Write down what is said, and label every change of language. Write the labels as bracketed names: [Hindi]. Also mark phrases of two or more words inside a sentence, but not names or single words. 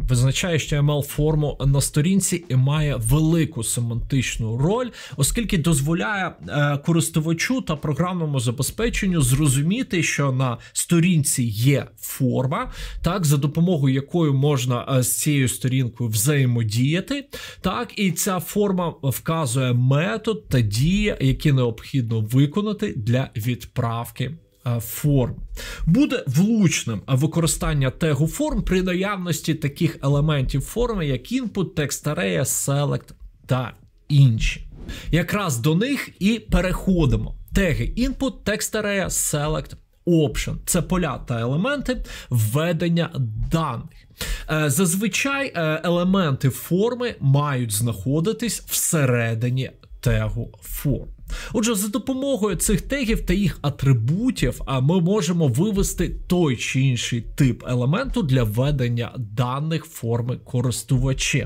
[Ukrainian] Визначає HTML-форму на сторінці і має велику семантичну роль, оскільки дозволяє користувачу та програмному забезпеченню зрозуміти, що на сторінці є форма, так, за допомогою якої можна з цією сторінкою взаємодіяти, так, і ця форма вказує метод та дії, які необхідно виконати для відправки форм. Буде влучним використання тегу форм при наявності таких елементів форми, як input, text array, select та інші. Якраз до них і переходимо. Теги input, text array, select, option – це поля та елементи введення даних. Зазвичай елементи форми мають знаходитись всередині тегу форм. Отже, за допомогою цих тегів та їх атрибутів ми можемо вивести той чи інший тип елементу для введення даних форми користувачем.